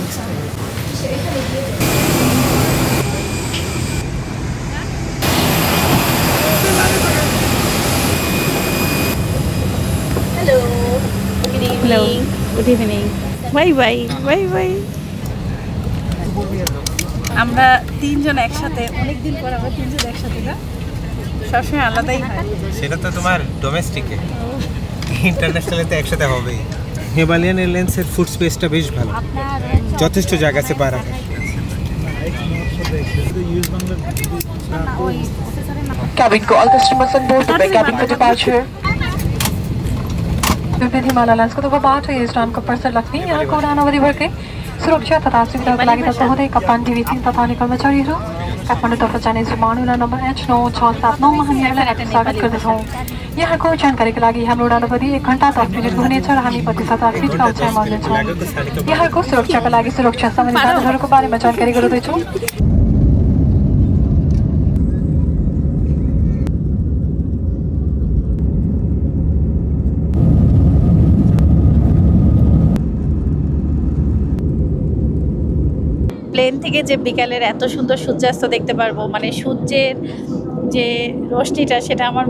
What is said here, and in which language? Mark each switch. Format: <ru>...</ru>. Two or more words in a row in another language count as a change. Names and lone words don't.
<en>hello good evening bye bye bye bye</en> <bn>আমরা তিনজন একসাথে অনেকদিন পর আমরা তিনজন একসাথে না সবসময় আলাদাই হয় সেটা তো তোমার ডোমেস্টিকে ইন্টারন্যাশনালে তো একসাথে হবেই হিমালয়ান এয়ারলাইন্সের</bn> <en>food spaceটা</en> <bn>বেশ ভালো যথেষ্ট জায়গা আছে পা রাখার</bn> <en>Cabin को all customers on board prepare cabin for departure.</en> <ne>विभिन्न हिमालय एयरलाइन्सको तर्फबाट यो स्थानको पर्सर लक्ष्मी यहाँको उडान अवधिभर के सुरक्षा तथा सुविधाको लागि तत्पर हुँदै कप्तान टिभी तथा अन्य कर्मचारीहरू काठमाडौँतर्फ जाने विमान उडान नम्बर H9679 मा हामी यहाँलाई हार्दिक स्वागत गर्दछौँ। यहाँको जानकारीको लागि हाम्रो उडान अवधि 1 घण्टा 10 मिनेट हुनेछ र हामी 32,000 फिटका उचाइमा उड्नेछौँ। यहाँको सुरक्षाका लागि सुरक्षा सम्बन्धी साधनहरूको बारेमा जानकारी गराउँदैछौँ।</ne> <bn>প্লেন থেকে যে বিকালের এত সুন্দর সূর্যাস্ত দেখতে পারবো মানে সূর্যের যে রশ্মিটা সেটা আমার</bn>